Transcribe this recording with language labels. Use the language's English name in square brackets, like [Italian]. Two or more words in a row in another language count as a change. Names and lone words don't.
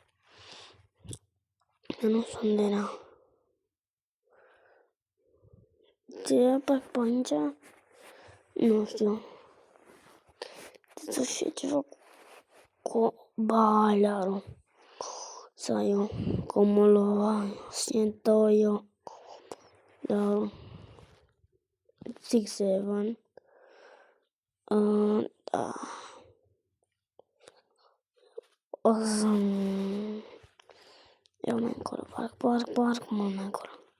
[Romanian] Eu nu sunt de la... Ce apar pe aici? Nu știu. Trebuie să fie ceva cu bailarul. Sau eu, [Spanish] como lo siento yo. [Romanian] Da. 6-7. Da. O să... Eu mai încolo, parc, mult mai încolo.